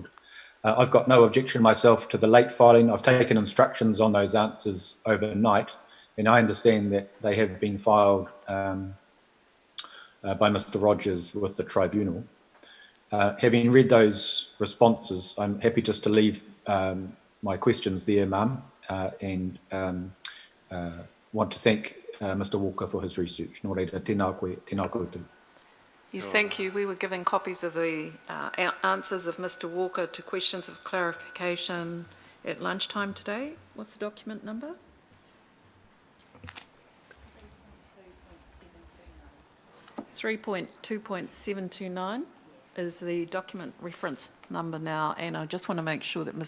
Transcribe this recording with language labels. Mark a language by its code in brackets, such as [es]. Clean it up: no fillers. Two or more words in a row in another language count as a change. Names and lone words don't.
[en] I've got no objection myself to the late filing. I've taken instructions on those answers overnight, and I understand that they have been filed by Mr. Rogers with the tribunal. Having read those responses, I'm happy just to leave my questions there, Ma'am, and want to thank Mr. Walker for his research. [mi] Nō reira, tēnā koe, tēnā koutou. [en] Yes, thank you. We were given copies of the answers of Mr. Walker to questions of clarification at lunchtime today. What's the document number? 3.2.729 is the document reference number now, and I just want to make sure that Ms.